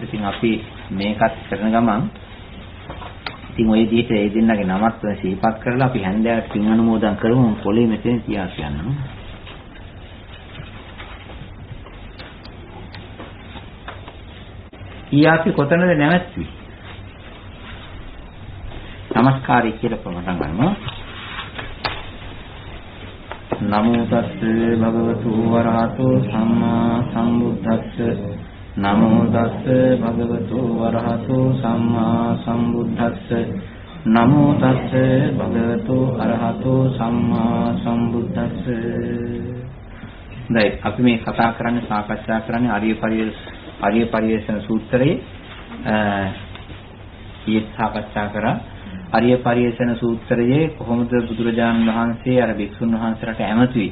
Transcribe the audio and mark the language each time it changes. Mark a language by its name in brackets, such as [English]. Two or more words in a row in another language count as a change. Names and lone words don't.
[Sinhala] ඉතින් අපි මේකත් කරන ගමන් ඉතින් ওই විදිහට ඒ දෙන්නගේ නමත් සිහිපත් කරලා අපි හැන්දෑවට පින් අනුමෝදන් කරමු. පොලේ මෙතන තියා කියන්නම්. ඊයාපි කොතනද නැවැත්වි? නමස්කාරය කියලා පටන් ගන්නවා. [Pali] නමෝ තස්ස භගවතු වරහතෝ සම්මා සම්බුද්දස්ස නමෝ තස්ස භගවතු වරහතෝ සම්මා සම්බුද්දස්ස නමෝ තස්ස භගවතු අරහතෝ සම්මා සම්බුද්දස්ස. [Sinhala] දැන් අපි මේ කතා කරන්නේ සාකච්ඡා කරන්නේ ආර්ය පරියේෂණ සූත්‍රයේ ඊයේ සාකච්ඡා කරා. ආර්ය පරියේෂණ සූත්‍රයේ කොහොමද බුදුරජාණන් වහන්සේ අර භික්ෂුන් වහන්සේලාට ඇමතුයි.